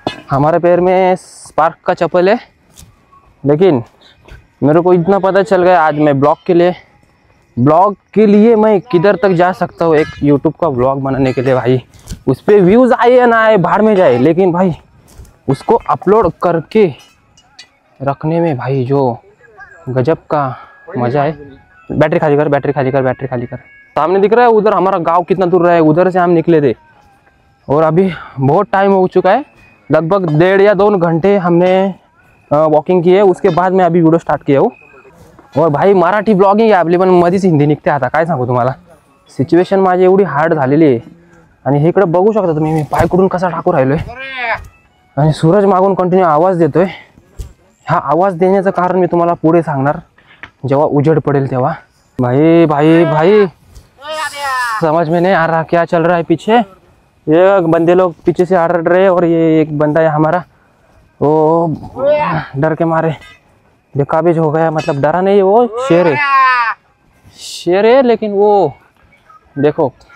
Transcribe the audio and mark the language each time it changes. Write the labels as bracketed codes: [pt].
[hi] हमारे पैर में स्पार्क का चप्पल है, लेकिन मेरे को इतना पता चल गया आज मैं ब्लॉग के लिए मैं किधर तक जा सकता हूँ। एक यूट्यूब का ब्लॉग बनाने के लिए भाई, उस पर व्यूज़ आए या ना आए बाहर में जाए, लेकिन भाई उसको अपलोड करके रखने में भाई जो गजब का मज़ा है। बैटरी खाली कर, बैटरी खाली कर, बैटरी खाली कर। सामने दिख रहा है उधर हमारा गांव कितना दूर रहा है, उधर से हम निकले थे और अभी बहुत टाइम हो चुका है, लगभग 1.5 या 2 घंटे हमने वॉकिंग की है। उसके बाद मैं अभी वीडियो स्टार्ट किया हूँ। [mr] और भाई मराठी ब्लॉगिंग आहे आपली, पण मध्येच हिंदी निघते आता, काय सांगू तुम्हाला, सिच्युएशन माझी एवढी हार्ड झालेली आहे। आणि इकडे बघू शकता तुम्ही मी पाय कुठून कसा टाकू राहिलोय, आणि सूरज मागून कंटिन्यू आवाज देतोय। हा आवाज देण्याचं कारण मी तुम्हाला पुढे सांगणार जेव्हा उजेड पडेल तेव्हा। [hi] भाई भाई भाई समझ में नहीं आ रहा क्या चल रहा है पीछे। ये बंदे लोग पीछे से आड़ रहे और ये एक बंदा है हमारा, वो डर के मारे बेकाबिज हो गया। मतलब डरा नहीं है, वो शेर है, लेकिन वो देखो।